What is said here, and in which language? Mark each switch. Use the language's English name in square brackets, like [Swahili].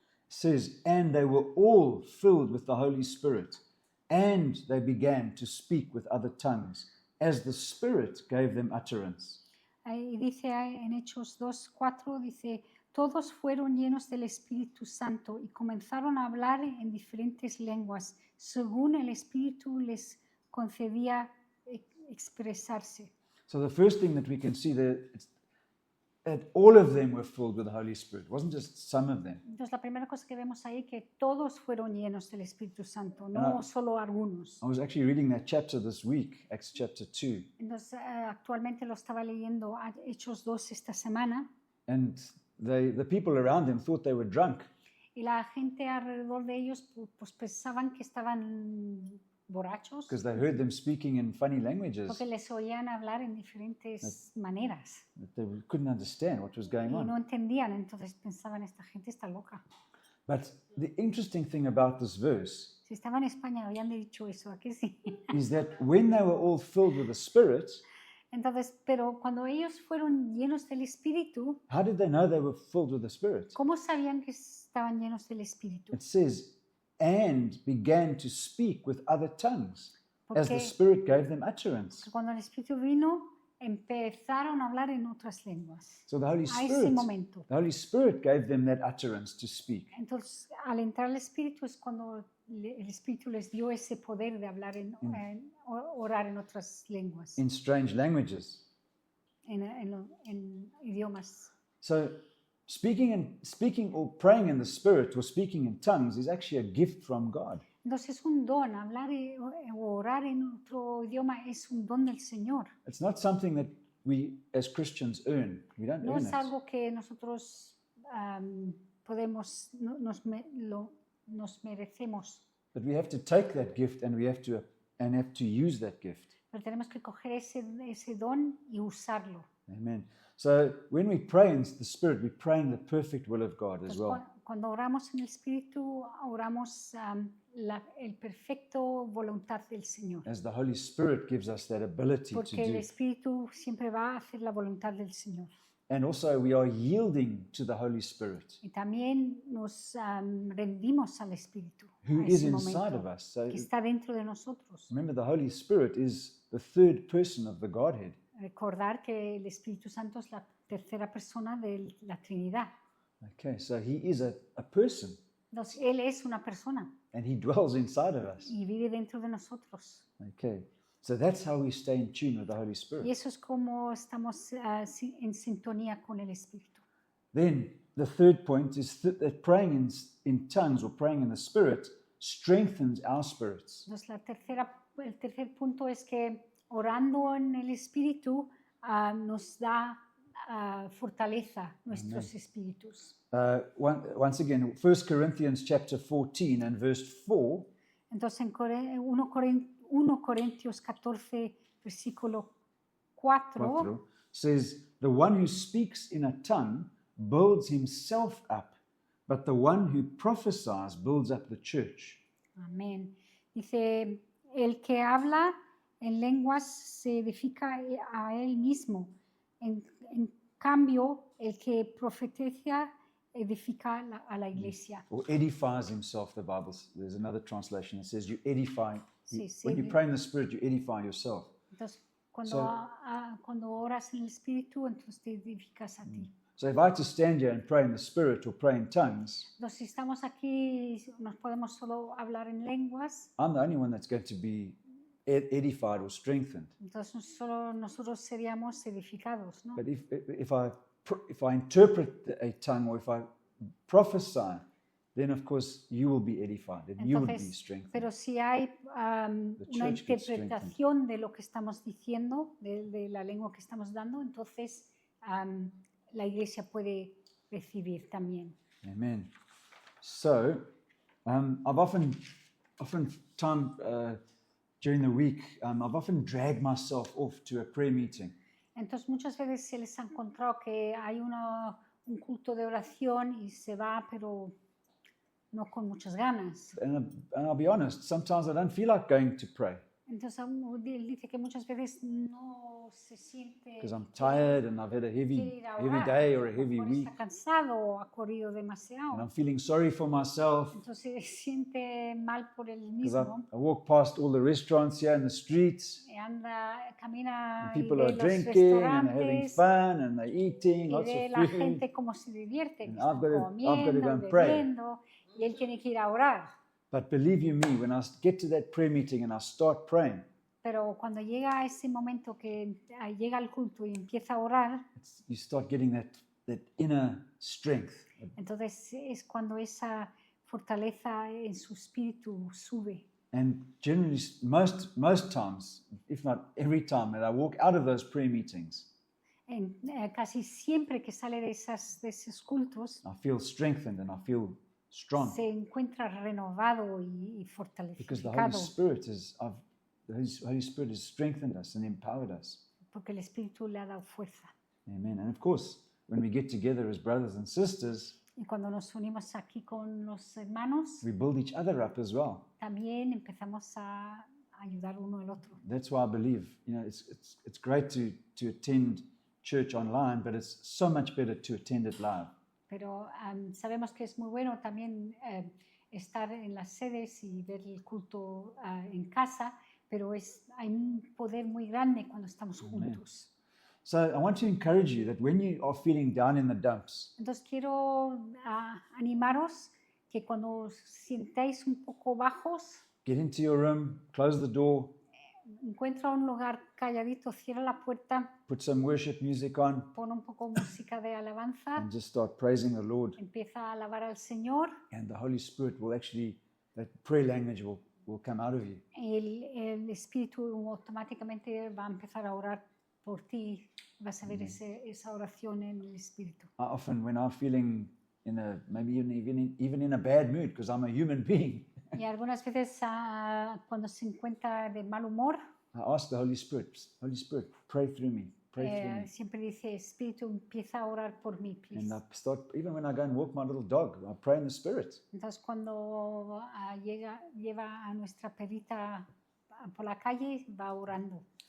[English] says, and they were all filled with the Holy Spirit, and they began to speak with other tongues, as the Spirit gave them utterance. [Spanish] ahí dice en Hechos 2, 4, dice, todos fueron llenos del Espíritu Santo y comenzaron a hablar en diferentes lenguas, según el Espíritu les concedía expresarse. [English] So the first thing that we can see there is that all of them were filled with the Holy Spirit. It wasn't just some of them. [Spanish] Entonces la primera cosa que vemos ahí es que todos fueron llenos del Espíritu Santo, no solo algunos. [English] I was actually reading that chapter this week, Acts chapter 2, [Spanish] Entonces actualmente lo estaba leyendo Hechos 2 esta semana [English] and the people around them thought they were drunk. [Spanish] y la gente alrededor de ellos pues pensaban que estaban borrachos [English] Because they heard them speaking in funny languages [Spanish] porque les oían hablar en diferentes maneras [English] that they couldn't understand what was going [Spanish] y no [English] on. [Spanish] entendían, entonces pensaban esta gente está loca. [English] But the interesting thing about this verse [Spanish] Si estaba en España habían dicho eso, ¿a qué sí? [English] is that when they were all filled with the Spirit, [Spanish] Entonces, pero cuando ellos fueron llenos del Espíritu, [English] how did they know they were filled with the Spirit? [Spanish] ¿cómo sabían que estaban llenos del Espíritu? [English] It says, and began to speak with other tongues, as the [Spanish] Porque [English] Spirit gave them utterance. [Spanish] cuando el Espíritu vino, empezaron a hablar en otras lenguas. [English] So the Holy [Spanish] A ese [English] Spirit, [Spanish] momento. [English] the Holy Spirit gave them that utterance to speak. [Spanish] Entonces, al entrar el Espíritu es cuando el Espíritu les dio ese poder de hablar, orar en otras lenguas, [English] In strange languages. [Spanish] en idiomas. [English] So speaking or praying in the Spirit or speaking in tongues is actually a gift from God. [Spanish] Entonces es un don, hablar o orar en otro idioma es un don del Señor. [English] It's not something that we as Christians earn. We don't [Spanish] No [English] earn [Spanish] es [English] it. [Spanish] algo que nosotros podemos, nos merecemos, [English] But we have to take that gift and we have to use that gift. [Spanish] pero tenemos que coger ese don y usarlo. [English] Amen. So when we pray in the Spirit, we pray in the perfect will of God as [Spanish] Entonces, [English] well. [Spanish] cuando oramos en el Espíritu, oramos el perfecto voluntad del Señor. [English] As the Holy Spirit gives us that ability to [Spanish] Porque el [English] do. [Spanish] Espíritu siempre va a hacer la voluntad del Señor. [English] And also we are yielding to the Holy Spirit, [Spanish] Y también nos rendimos al Espíritu. [English] who [Spanish] a [English] is [Spanish] ese [English] inside [Spanish] momento, [English] of us. So [Spanish] que está dentro de nosotros. [English] remember, the Holy Spirit is the third person of the Godhead. [Spanish] Recordar que el Espíritu Santo es la tercera persona de la Trinidad. [English] Okay, so he is a person [Spanish] Entonces, Él es una persona [English] and he dwells inside of us. [Spanish] y vive dentro de nosotros. [English] Okay, so that's how we stay in tune with the Holy [Spanish] Y [English] Spirit. [Spanish] eso es como estamos en sintonía con el Espíritu. [English] Then the third point is that praying in tongues or praying in the Spirit strengthens our spirits. [Spanish] Entonces, el tercer punto es que orando en el Espíritu nos da fortaleza nuestros espíritus. [English] Once again, 1 Corinthians chapter 14 and verse 4 [Spanish] Entonces, en 1 Corintios 14, versículo 4, [English] says, the one who speaks in a tongue builds himself up, but the one who prophesies builds up the church. [Spanish] amén. Dice, el que habla en lenguas se edifica a él mismo. En cambio, el que profetiza edifica a la iglesia. [English] Or edifies himself, the Bible, there's another translation that says you edify. [Spanish] Sí, sí. [English] When you pray in the Spirit, you edify yourself. [Spanish] Entonces, cuando, [English] So- [Spanish] cuando oras en el Espíritu, entonces te edificas a ti. [English] So if I had to stand here and pray in the Spirit or pray in tongues, [Spanish] Entonces, si estamos aquí y nos podemos solo hablar en lenguas, [English] I'm the only one that's going to be edified or strengthened. [Spanish] entonces solo nosotros seríamos edificados, ¿no? [English] But if I interpret a tongue or if I prophesy, then of course you will be edified and you will be [Spanish] Entonces, [English] strengthened. [Spanish] pero si hay una [English] church gets [Spanish] interpretación de lo que estamos diciendo, de la lengua que estamos dando, entonces la iglesia puede recibir también. [English] Amen. So, I've often time during the week, I've often dragged myself off to a prayer meeting. [Spanish] Entonces muchas veces se les ha encontrado que hay un culto de oración y se va, pero no con muchas ganas. [English] And I'll be honest, sometimes I don't feel like going to pray [Spanish] Entonces él dice que muchas veces no se siente [English] because I'm tired and I've had a [Spanish] quiere [English] heavy, [Spanish] ir a [English] heavy [Spanish] orar, [English] day or a [Spanish] a lo [English] heavy [Spanish] mejor [English] week, [Spanish] está cansado o ha corrido [English] and [Spanish] demasiado. [English] I'm feeling sorry for myself [Spanish] Entonces se siente mal por él [English] because I [Spanish] mismo. [English] walk past all the restaurants here in the streets. [Spanish] Camina [English] And [Spanish] y [English] people [Spanish] ve [English] are [Spanish] los [English] drinking and they're having [Spanish] restaurantes [English] fun and they're eating [Spanish] y [English] lots [Spanish] ve [English] of [Spanish] la [English] food. [Spanish] gente cómo se divierte, que [English] And [Spanish] están [English] I've got to go [Spanish] comiendo, [English] and pray. [Spanish] bebiendo, y él tiene que ir a orar. [English] But believe you me, when I get to that prayer meeting and I start praying, [Spanish] Pero cuando llega ese momento que llega al culto y empieza a orar, [English] you start getting that inner strength. [Spanish] entonces es cuando esa fortaleza en su espíritu sube. [English] And generally, most times, if not every time that I walk out of those prayer meetings, [Spanish] Casi siempre que sale de esos cultos, [English] I feel strengthened and I feel strong [Spanish] se encuentra renovado y [English] because the Holy [Spanish] fortalecido, [English] Holy Spirit has strengthened us and empowered us. [Spanish] porque el Espíritu le ha dado fuerza. [English] Amen. And of course, when we get together as brothers and sisters, [Spanish] Y cuando nos unimos aquí con los hermanos, [English] we build each other up as well. [Spanish] también empezamos a ayudar uno al otro. [English] That's why I believe, it's great to attend church online, but it's so much better to attend it live. [Spanish] Pero sabemos que es muy bueno también estar en las sedes y ver el culto en casa, pero hay un poder muy grande cuando estamos juntos. [English] So I want to encourage you that when you are feeling down in the dumps, [Spanish] Entonces quiero animaros que cuando os sintáis un poco bajos, [English] get into your room, close the door, [Spanish] encuentra un lugar calladito, cierra la puerta, [English] put some worship music on, [Spanish] pon un poco música de alabanza, [English] and just start praising the Lord. [Spanish] empieza a alabar al Señor. [English] And the Holy Spirit will actually, that prayer language will come out of you. [Spanish] El Espíritu automáticamente va a empezar a orar por ti. Vas a ver esa oración en el Espíritu. [English] I often, when I'm feeling maybe even in a bad mood, because I'm a human being, [Spanish] Y algunas veces cuando se encuentra de mal humor, [English] I ask the Holy Spirit, pray through me, pray through me. [Spanish] siempre dice, Espíritu, empieza a orar por mí, [English] And please. I start, even when I go and walk my little dog, I pray in the Spirit. [Spanish] Entonces cuando lleva a nuestra perrita por la calle, va orando.